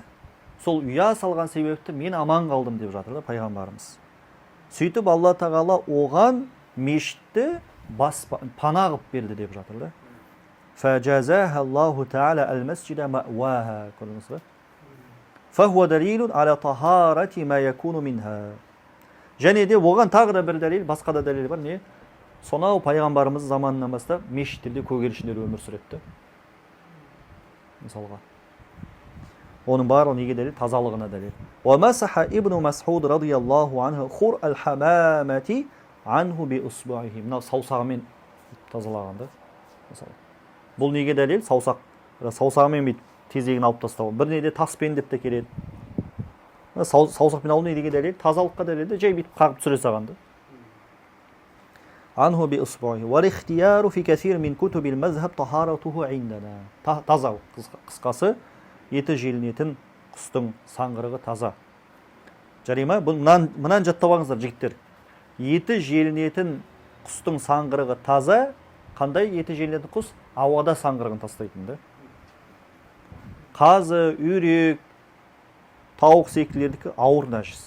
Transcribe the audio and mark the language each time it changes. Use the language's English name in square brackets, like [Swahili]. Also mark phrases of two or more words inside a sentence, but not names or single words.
[Kazakh] Сол ұя салған себепті мен аман қалдым деп жатыр да пайғамбарымыз. Сөйтіп Алла тағала оған мешітті пана қылып берді деп жатыр да. [Arabic] فجازاه الله تعالى المسجد مأواه. [Kazakh] Көрдіңіз бе? [Arabic] فهو دليل على طهارة ما يكون منها. [Kazakh] Және де оған тағы да бір дәлел, басқа да дәлел бар. Не? Сонау пайғамбарымыз заманынан бастап мешіттерде көгершіндер өмір сүретті. Мысалға. Оның барлығы неге дәлел? Тазалығына дәлел. [Arabic] ومسح ابن مسعود رضي الله عنه خرء الحمامة عنه بإصبعه. [Kazakh] Мына саусағымен тазалағанда. Мысалы. Бұл неге дәлел? Саусағымен тезегін алып тастау. Бір неде таспен деп те келеді. Саусақпен алу неге дәлел? Тазалыққа дәлел. Жай бүйтіп қағып түсіре салғанда. [Arabic] عنه بإصبعه. والاختيار في كثير من كتب المذهب طهارته عندنا. [Kazakh] Таза, қысқасы еті желінетін құстың саңғырығы таза. Жарай ма? Мұнан жаттап алыңыздар жігіттер. Еті желінетін құстың саңғырығы таза. Қандай еті желінетін құс? Ауада саңғырығын тастайтын да. Қазы, үйрек, тауық секілердікі ауыр нәжіс.